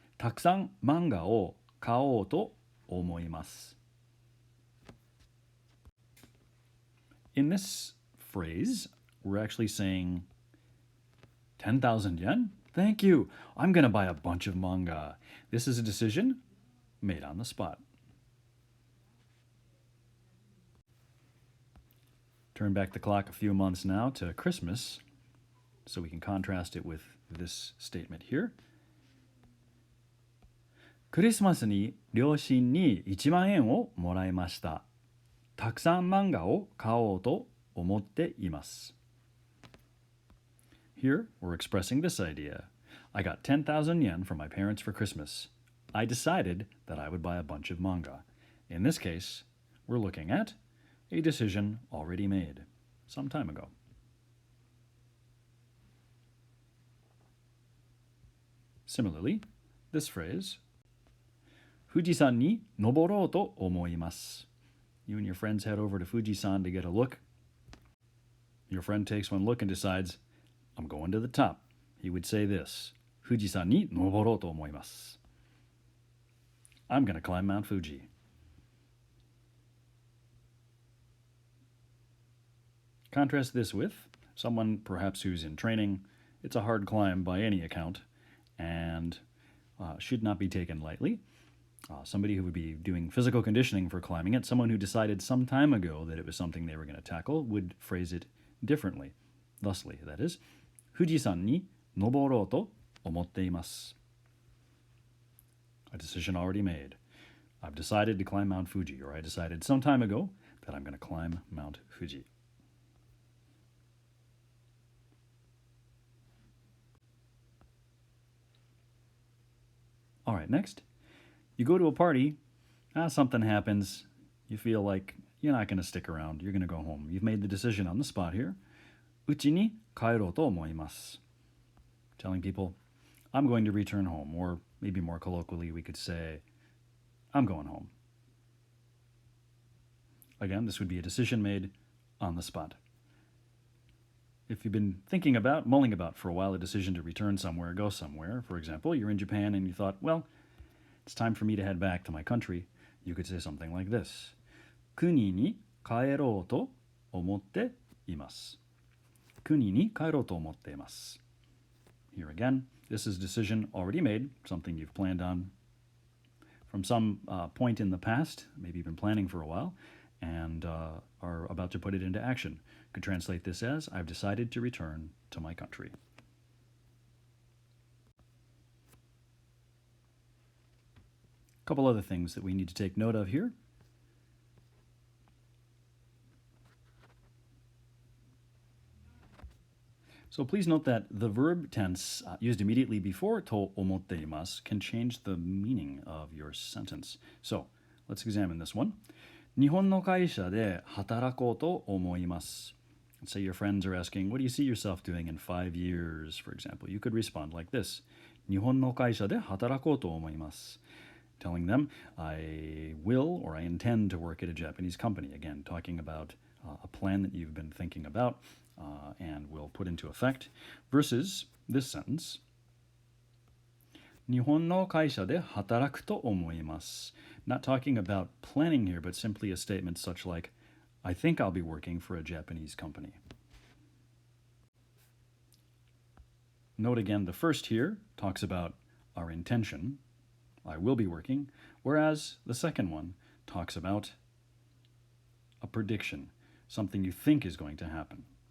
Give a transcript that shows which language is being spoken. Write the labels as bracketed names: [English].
[Japanese] たくさん漫画を買おうと思います。 [English] In this phrase, we're actually saying 10,000 yen? Thank you. I'm going to buy a bunch of manga. This is a decision made on the spot. Turn back the clock a few months now to Christmas so we can contrast it with this statement here. [Japanese] クリスマスに両親に1万円をもらいました。たくさん漫画を買おうと思っています。 [English] Here, we're expressing this idea. I got 10,000 yen from my parents for Christmas. I decided that I would buy a bunch of manga. In this case, we're looking at a decision already made some time ago. Similarly, this phrase, [Japanese] 富士山に登ろうと思います. [English] You and your friends head over to Fujisan to get a look. Your friend takes one look and decides, I'm going to the top. He would say this, [Japanese] 富士山に登ろうと思います. [English] I'm going to climb Mount Fuji. Contrast this with someone perhaps who's in training. It's a hard climb by any account and should not be taken lightly. Somebody who would be doing physical conditioning for climbing it, someone who decided some time ago that it was something they were going to tackle, would phrase it differently. Thusly, that is, [Japanese] 富士山に登ろうと思っています. [English] A decision already made. I've decided to climb Mount Fuji, or I decided some time ago that I'm going to climb Mount Fuji. All right, next. You go to a party, something happens, you feel like you're not going to stick around, you're going to go home. You've made the decision on the spot here. [Japanese] うちに帰ろうと思います。 [English] Telling people, I'm going to return home, or maybe more colloquially, we could say, I'm going home. Again, this would be a decision made on the spot. If you've been mulling about for a while a decision to return somewhere, go somewhere, for example, you're in Japan and you thought, well, it's time for me to head back to my country, you could say something like this. [Japanese] 国に帰ろうと思っています。国に帰ろうと思っています。 [English] Here again, this is a decision already made, something you've planned on from some point in the past, maybe you've been planning for a while, and are about to put it into action. You could translate this as, I've decided to return to my country. A couple other things that we need to take note of here. So please note that the verb tense used immediately before to omotteimasu can change the meaning of your sentence. So let's examine this one. [Japanese] 日本の会社で働こうと思います. [English] Let's say your friends are asking, what do you see yourself doing in 5 years, for example? You could respond like this. [Japanese] 日本の会社で働こうと思います. [English] Telling them, I will or I intend to work at a Japanese company. Again, talking about a plan that you've been thinking about and will put into effect. Versus this sentence. [Japanese] 日本の会社で働くと思います. [English] Not talking about planning here, but simply a statement such like, I think I'll be working for a Japanese company. Note again, the first here talks about our intention, I will be working, whereas the second one talks about a prediction, something you think is going to happen.